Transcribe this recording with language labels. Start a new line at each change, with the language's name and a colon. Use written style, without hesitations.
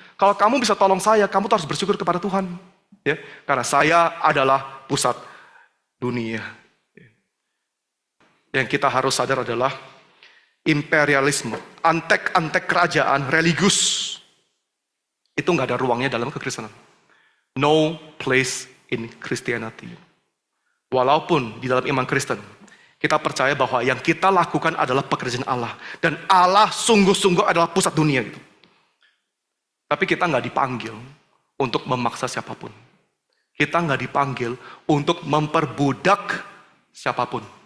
Indonesian: Kalau kamu bisa tolong saya, kamu tuh harus bersyukur kepada Tuhan. Ya. Karena saya adalah pusat dunia. Yang kita harus sadar adalah imperialisme, antek-antek kerajaan, religius, itu nggak ada ruangnya dalam kekristenan.
English: No place in Christianity.
Indonesian: Walaupun di dalam iman Kristen, kita percaya bahwa yang kita lakukan adalah pekerjaan Allah. Dan Allah sungguh-sungguh adalah pusat dunia gitu. Tapi kita nggak dipanggil untuk memaksa siapapun. Kita nggak dipanggil untuk memperbudak siapapun.